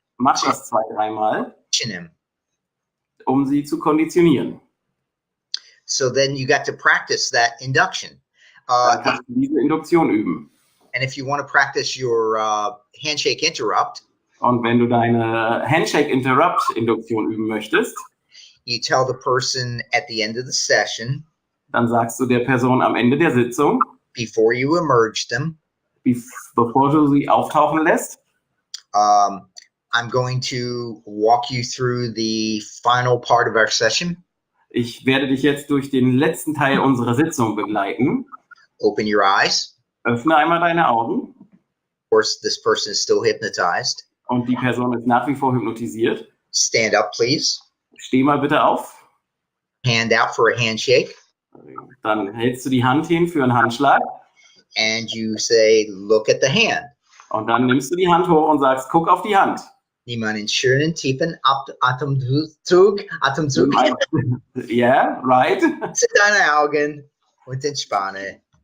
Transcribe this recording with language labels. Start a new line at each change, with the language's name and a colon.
German: Mach das 2, 3 Mal, um sie zu konditionieren.
English: So then you got to practice that induction.
German: Dann kannst du diese Induktion üben.
English: And if you want to practice your handshake interrupt.
German: Und wenn du deine Handshake Interrupt Induktion üben möchtest,
English: you tell the person at the end of the session.
German: Dann sagst du der Person am Ende der Sitzung,
English: before you emerge them,
German: bevor du sie auftauchen lässt,
English: I'm going to walk you through the final part of our session.
German: ich werde dich jetzt durch den letzten Teil unserer Sitzung begleiten.
English: Open your eyes.
German: Öffne einmal deine Augen.
English: Of course, this person is still hypnotized.
German: Und die Person ist nach wie vor hypnotisiert.
English: Stand up, please.
German: Steh mal bitte auf.
English: Hand out for a handshake.
German: Dann hältst du die Hand hin für einen Handschlag.
English: And you say, look at the hand.
German: Und dann nimmst du die Hand hoch und sagst, guck auf die Hand. Nimm einen schönen tiefen Atemzug.
English: Yeah, right.
German: Schließe deine Augen und entspanne.